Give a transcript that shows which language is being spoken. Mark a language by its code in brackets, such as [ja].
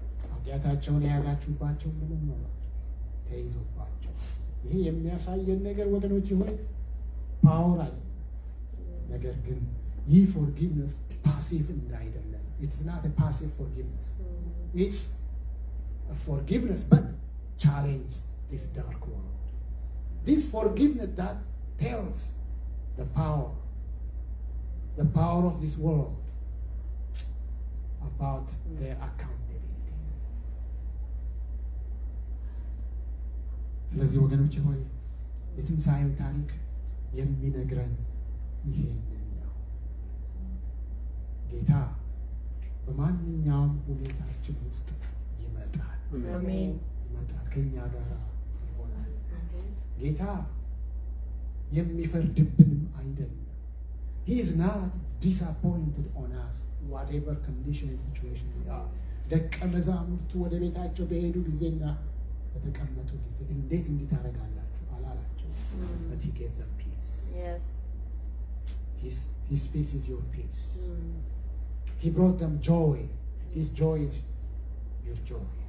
[am] ኃጢአታቸውን የያዛችሁባቸው ምንም ነው ተይዞባቸው። ይሄ የሚያሳየን ነገር ወገኖች ሆይ ፓወር አለ። ነገር ግን ይህ ፎርጊቭነስ ፓሲቭ እንዳይደለም። [en] It's not a passive forgiveness. It's a forgiveness but challenge this dark world. This forgiveness that tells the power of this world about their accountability. [am] ስለዚህ ወገኖች ሆይ የትንሣኤው ታሪክ የሚነግረን ይሄንን ነው። ጌታ በማንኛውም ሁኔታችን ውስጥ ይመጣል። አሜን። ይመጣል፣ ከኛ ጋር ይሆናል። ጌታ የሚፈርድብንም አይደለም። [en] He is not disappointed on us whatever condition and situation we are. [am] ደቀ መዛሙርቱ ወደ ቤታቸው በሄዱ ጊዜና በተቀመጡ ጊዜ እንዴት እንዲህ ታደርጋላችሁ አላላቸው። [en] But he gave them peace. Yes. His peace is your peace. He brought them joy. His joy is your joy.